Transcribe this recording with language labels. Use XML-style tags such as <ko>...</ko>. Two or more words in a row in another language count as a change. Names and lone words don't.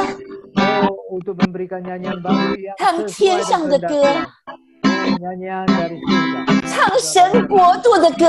<id>untuk memberikan nyanyian baru yang</id> <zh>唱天上的歌，</zh> <id>nyanyian dari surga,</id> <zh>唱神国度的歌，</zh>